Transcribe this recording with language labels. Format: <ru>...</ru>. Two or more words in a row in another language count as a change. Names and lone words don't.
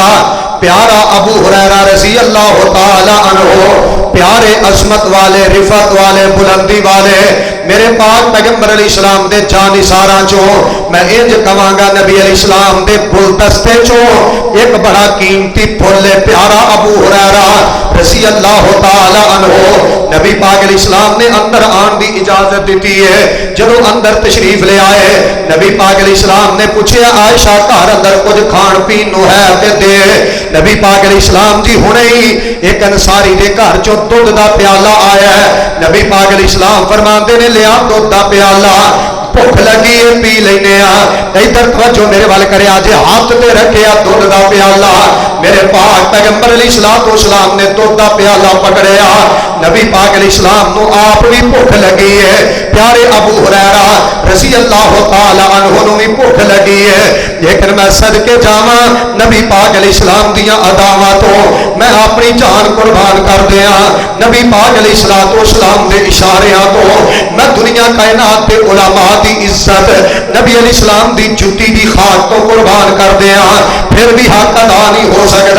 <pa>پیارا ابو ہریرہ رضی اللہ تعالی عنہ پیارے عظمت والے رفت والے بلندی والے میرے پاک پیغمبر علیہ السلام دے جان سارا چو میں انج کہاں گا نبی علیہ السلام دے گلدستے چو ایک بڑا قیمتی پھول پیارا ابو ہریرہ رضی اللہ تعالی عنہ نبی پاک علیہ السلام نے اندر آن دی اجازت دیتی ہے. جب اندر تشریف لے آئے نبی پاک علیہ السلام نے پوچھے عائشہ گھر اندر کچھ کھان پین نو ہے تے دے. نبی پاک علیہ السلام جی ہونے ہی ایک انصاری دے گھر چو دودھ دا پیالہ آیا ہے. نبی پاک علیہ السلام فرماندے نے لیا دودھ کا پیالہ، بھکھ لگی ہے پی لینے. ادھر توجہ میرے وَل کرے، آج ہتھ تے رکھے دودھ کا پیالہ، میرے پاک پیغمبر علیہ السلام نے دودھ کا پیالہ پکڑیا. نبی پاک علیہ السلام کو آپ بھی بھکھ لگی ہے، پیارے ابو ہریرہ رضی اللہ تعالیٰ عنہ نوں بھی بھکھ لگی ہے. لیکن میں صدقے جاواں نبی پاک علیہ السلام دیاں اداواں تو میں اپنی جان قربان کر دیا. نبی پاک علیہ السلام دے اشاریاں تو میں دنیا کائنات دے علماء دی عزت، نبی علیہ السلام دی جُتی دی خاک تو قربان کر دیا، فیر بھی حق ادا نہیں ہو سکدا.</pa>